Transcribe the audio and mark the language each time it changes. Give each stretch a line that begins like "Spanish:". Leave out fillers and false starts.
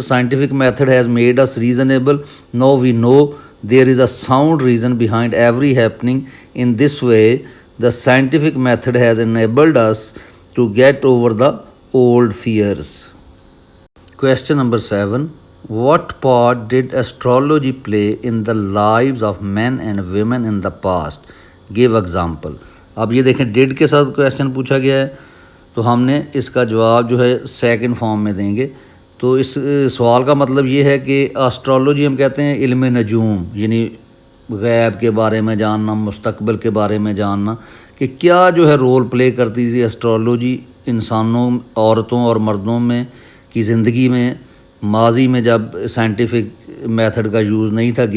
English: Scientific method has made us reasonable. Now we know there is a sound reason behind every happening. In this way the scientific method has enabled us to get over the old fears. Question number 7, what part did astrology play in the lives of men and women in the past? Give example.
Urdu: اب یہ دیکھیں dead کے ساتھ question پوچھا گیا ہے تو ہم نے اس کا جواب جو ہے سیکنڈ فارم میں دیں گے. تو اس سوال کا مطلب یہ ہے کہ اسٹرالوجی ہم کہتے ہیں علم نجوم, یعنی غیب کے بارے میں جاننا, مستقبل کے بارے میں جاننا, کہ کیا جو ہے رول پلے کرتی تھی اسٹرالوجی انسانوں, عورتوں اور مردوں میں کی زندگی میں ماضی میں جب سائنٹیفک میتھڈ کا یوز نہیں تھا.